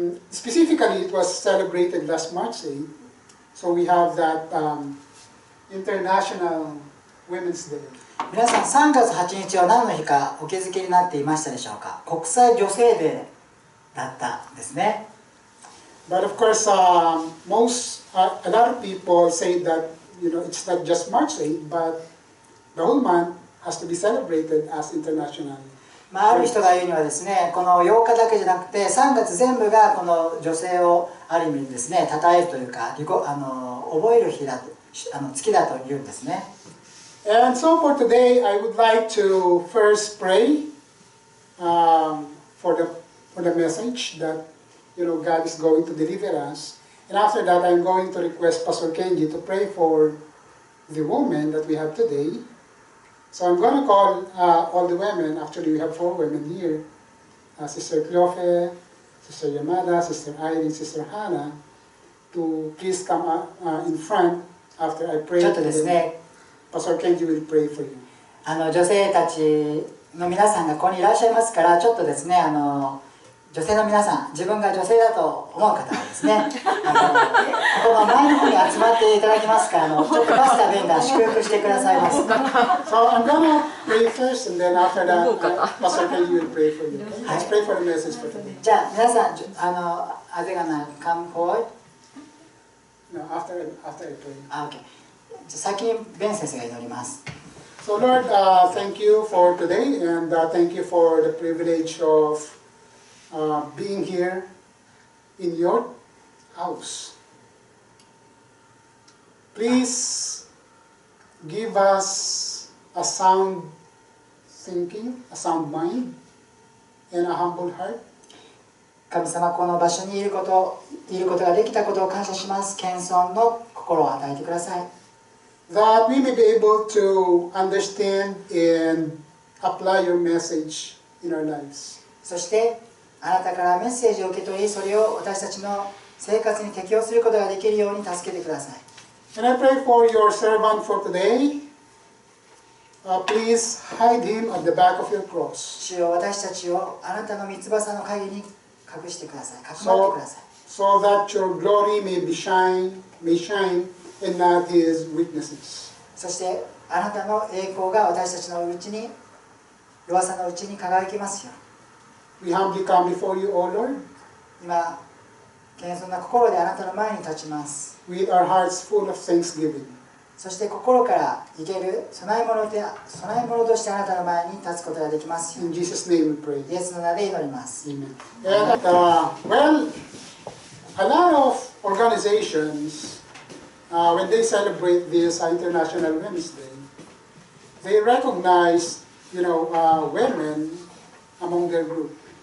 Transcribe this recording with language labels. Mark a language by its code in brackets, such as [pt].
[en] Specifically it was celebrated last March 8th, so we have that International Women's Day. [ja] 皆さん3月8日は何の日かお気づきになっていましたでしょうか。国際女性デーだったんですね。 [en] But of course, a lot of people say that it's not just March 8th, but the whole month has to be celebrated as international. [ja] ある人が言うにはですね、この8日だけじゃなくて3月全部がこの女性をある意味ですね、称えるというか覚える日だと月だと言うんですね。 [en] And so for today, I would like to first pray for the message that God is going to deliver us. And after that, I'm going to request Pastor Kenji to pray for the women that we have today. So I'm going to call all the women. Actually, we have 4 women here. Sister Cleofe, Sister Yamada, Sister Irene, Sister Hannah, to please come in front after I pray. [ja] ちょっとですね、 [en] Pastor Kenji will pray for you. [ja] 女性たちの皆さんがここにいらっしゃいますから、ちょっとですね、女性の皆さん、自分が女性だと思う方はですね、ここの前の方に集まっていただきますから、ちょっとパスタベンが祝福してくださいます。 [en] So I'm gonna pray first, and then after that, Pastor Kenji will pray for you. Okay? Let's pray for the message for today. [ja] じゃあ皆さん、 [en] are they gonna come forward? No, after I pray. Okay. [ja] 先にベン先生が祈ります。 [en] So Lord, thank you for today, and thank you for the privilege of being here in your house. Please give us a sound thinking, a sound mind, and a humble heart. [ja] 神様、この場所にいることができたことを感謝します。謙遜の心を与えてください。 [en] That we may be able to understand and apply your message in our lives. [ja] そしてあなたからメッセージを受け取り、それを私たちの生活に適用することができるように助けてください。 [en] And I pray for your servant for today. Please hide him at the back of your cross. [ja] 主よ、私たちをあなたの御翼の陰に隠してください。かくまってください。 [en] So that your glory may shine and not his weaknesses. [ja] そしてあなたの栄光が私たちのうちに、弱さのうちに輝きますよ。 [en] We humbly come before you, O Lord. [ja] 今、謙遜な心であなたの前に立ちます。 [en] With our hearts full of thanksgiving. [ja] そして心から生ける供え物としてあなたの前に立つことができますよ。 [en] In Jesus' name we pray. [ja] イエスの名で祈ります。 [en] Amen. And, well, a lot of organizations, when they celebrate this International Women's Day, they recognize, women among their group.